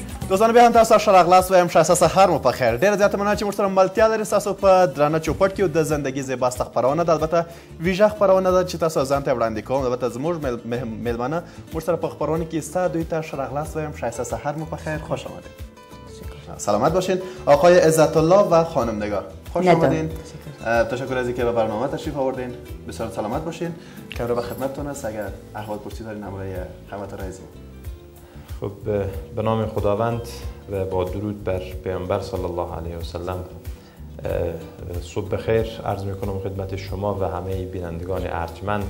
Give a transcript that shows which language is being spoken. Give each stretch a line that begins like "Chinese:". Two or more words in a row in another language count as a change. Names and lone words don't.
Pashto: دوستان بیا هم تاسو سره خلاص وایم ښایسته سهار مو په خیر. ډېره زیاته مننه چې موږ سره ملتیا لرئ ستاسو په درانه چوپړ کې د زندګي زیباسته خپرونه ده، البته ویژه خپرونه ده چې تاسو ځان ته وړاندې کوم. البته زموږ میلمانه موږ سره په خپرونه کې ستا دوی ته ښه راغلاست وایم ښایسته سهار مو په خیر.
Persian: خوش آمدید. سلامت باشین. آقای عزت الله و خانم نگار خوش آمدین. تشکر از اینکه به برنامه تشریف آوردین. بسیار سلامت باشین. کامرا به خدمتتون است. اگر احوال پرسی دارین همراه خدمت رئیس. خب به نام خداوند و با درود بر پیامبر صلی الله علیه و سلم صبح بخیر عرض میکنم خدمت شما و همه بینندگان ارجمند.